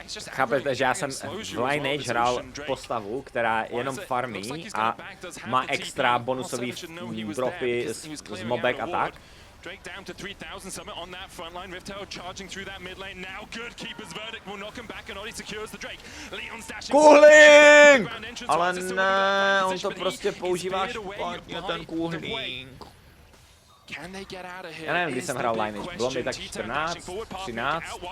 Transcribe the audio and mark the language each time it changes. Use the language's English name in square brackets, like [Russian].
[Czech] Chápete, že já jsem v Lineage hrál postavu, která jenom farmí a má extra bonusový dropy z mobek a tak. [English] Drake down to 3000, Summit on that front line, Riftail charging through that mid lane, now good, Keeper's Verdict will knock him back and Oddie secures the Drake. Leon's dashing... Cooling! [Czech] Ale ne, on to prostě používá špatně, ten Cooling. Já nevím, když jsem hrál Lineage, bylo mi tak 14, 13.